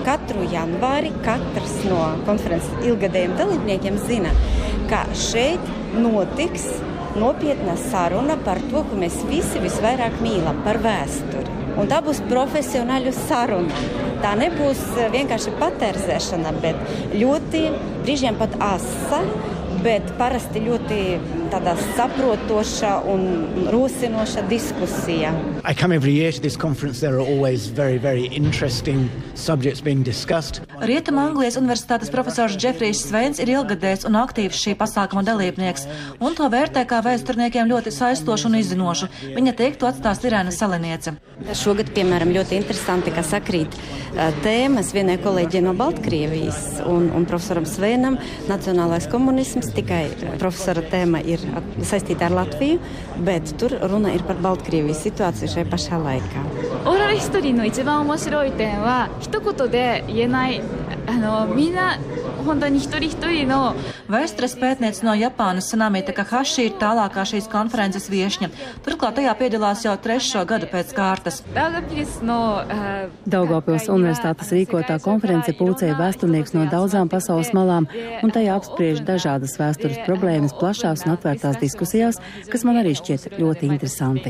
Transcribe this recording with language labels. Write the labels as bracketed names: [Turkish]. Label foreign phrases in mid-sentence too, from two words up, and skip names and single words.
[Latvian] Katru janvāri katrs no konferences ilgadējiem dalībniekiem zina, ka šeit notiks nopietna saruna par to, ko mēs visi visvairāk mīlam, par vēsturi. Un tā būs profesionāļu saruna. Tā nebūs vienkārši paterzēšana, bet ļoti brīžiem pat asa, bet parasti ļoti tādā saprotoša un rosinoša diskusija. [English] I come every year to this conference. There are always very interesting subjects being discussed. [Latvian] Rietuma Anglijas Universitātes profesors Džefrijs Sveins ir ilgadējs un aktīvs šī pasākuma dalībnieks, un to vērtē kā vēsturniekiem ļoti saistošu un izzinošu. Viņa teiktu atstās Irēna Saliniece. Šogad, piemēram, ļoti interesanti, ka sakrīt tēmas vienai kolēģei no Baltkrievijas un profesoram Sveinam nacionālais komunisms, tikai profesora tēma ir saistīta ar Latviju, bet tur runa ir par Baltkrievijas situāciju šajā pašā laikā. [Japanese] オーラルヒストリーの一番面白い点は一言で言えないみんな本当に一人一人の [Latvian] Vēstures pētniece no Japānas Sanami Takahashi ir tālākā šīs konferences viešņa. Turklāt tajā piedalās jau 3. gadu pēc kārtas. Daugavpils Universitātes rīkotā konference pulcēja vēsturnieks no daudzām pasaules malām, un tajā apspriež dažādas vēstures problēmas plašās un atvērtās diskusijās, kas man arī šķiet ļoti interesanti.